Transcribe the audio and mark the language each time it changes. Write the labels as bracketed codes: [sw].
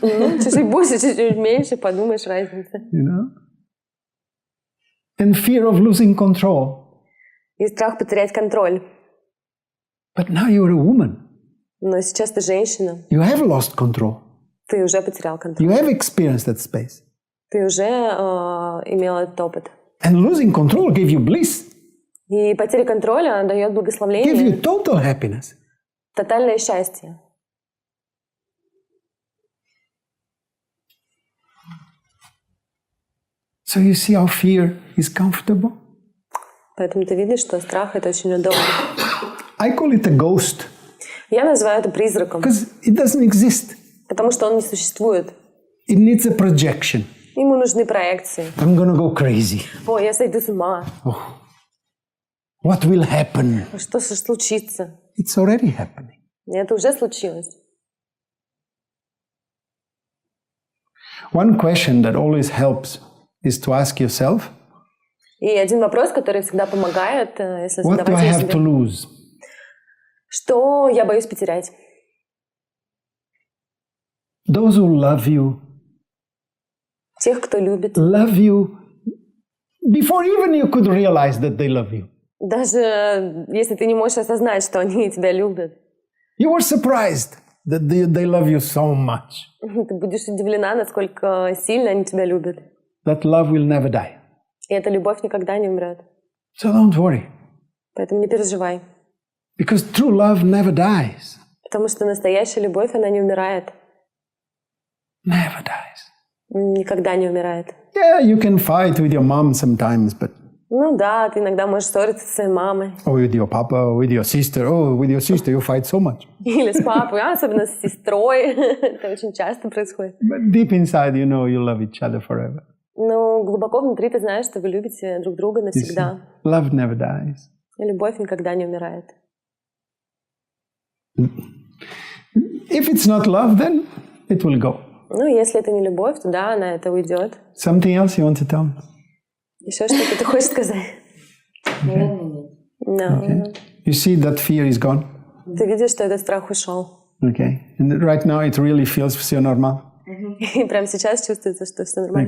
[ru] Ну, чуть-чуть больше, чуть-чуть меньше, подумаешь, разница. [en] You know? And fear of losing control. [ru] И страх потерять контроль. [en] But now you're a woman. [ru] Но сейчас ты женщина, [en] You have lost control. [ru] ты уже потерял контроль. [en] You have experienced that space. [ru] Ты уже имел этот опыт. [en] And losing control gave you bliss, [ru] И потеря контроля дает [en] gave [ru] благословение, [en] you total happiness. [ru] тотальное счастье. [en] So you see how fear is comfortable? [ru] Поэтому ты видишь, что страх — это очень удобно. [en] I call it a ghost [ru] Я называю это призраком, [en] because it doesn't exist. [ru] потому что он не существует. [en] It needs a projection. [ru] Ему нужны проекции. [en] I'm gonna go crazy. [ru] О, я сойду с ума. [en] Oh. What will happen? [ru] Что же случится? [en] It's already happening. [ru] И это уже случилось. [en] One question that always helps is to ask yourself, [ru] И один вопрос, который всегда помогает, если [en] what do [ru] задавать [en] I [ru] его [en] have to [ru] себе. [en] lose? [ru] Что я боюсь потерять? [en] Those who love you [ru] Тех, кто любит. [en] before even you could realize that they love you. [ru] Даже если ты не можешь осознать, что они тебя любят. [en] You were surprised that they love you so much. [ru] Ты будешь удивлена, насколько сильно они тебя любят. [en] That love will never die. [ru] И эта любовь никогда не умрет. [en] So don't worry. [ru] Поэтому не переживай. [en] Because true love never dies. [ru] Потому что настоящая любовь, она не умирает. [en] Never dies. [ru] Никогда не умирает. [en] Yeah, you can fight with your mom sometimes, but [ru] Ну да, ты иногда можешь ссориться со своей мамой. [en] or with your papa, or with your sister. Oh, with your sister you fight so much. [ru] Или с папой, особенно с сестрой. Это очень часто происходит. [en] But deep inside you know you love each other forever. [ru] Но глубоко внутри ты знаешь, что вы любите друг друга [en] You see, [ru] навсегда. [en] love never dies. [ru] И любовь никогда не умирает. [en] If it's not love, then it will go. [ru] Ну, если это не любовь, то да, она это уйдет. [en] Something else you want to tell me? [ru] Еще что-то ты хочешь сказать? Наверное, нет. [en] No. Okay. You see that fear is gone? [ru] Ты видишь, что этот страх ушел. [en] Okay. And right now it really feels [ru] все нормально. И прямо сейчас чувствуется, что все нормально.